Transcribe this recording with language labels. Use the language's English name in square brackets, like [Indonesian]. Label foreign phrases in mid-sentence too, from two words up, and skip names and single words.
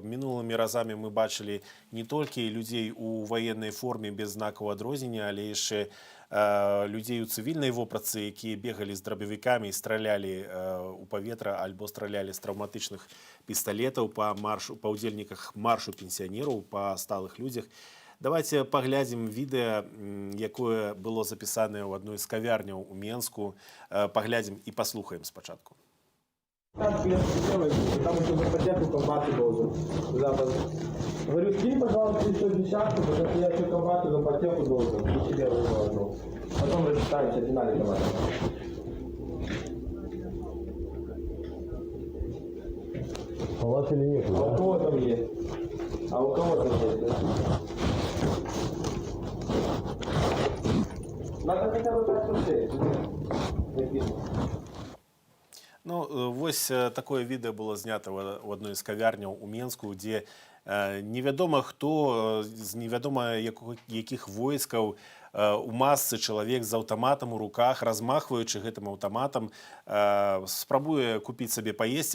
[Belarusian] Мінулымі разамі мы бачылі не толькі людзей у ваеннай форме без знакаў адрознення, але яшчэ людзей у цывільнай вопратцы, якія бегалі з драбавікамі і стралялі у паветра альбо стралялі з траўматычных пісталетаў па ўдзельніках маршу пенсіянераў, па сталых людзях. Давайте паглядзім відэа, якое было запісанае ў адной з кавярняў у Менску. Паглядзім і паслухаем спачатку. [Russian] Потому что за поддержку комбаты должен. Говорю, скинь, пожалуйста, еще десятку, потому что я еще комбату за поддержку должен. И себе выложу. Потом рассчитаемся, финале комбаты. А у вас или нет? А у кого там есть? А у кого там есть, да? Надо хотя бы посмотреть. [Belarusian] Ну, вось такое відэа было знята ў адной з кавярняў у Менску, дзе невядома хто з невядома якіх войскаў у масцы чалавек з аўтаматам у руках, размахваючы гэтым аўтаматам, спрабуе купіць сабе паесці.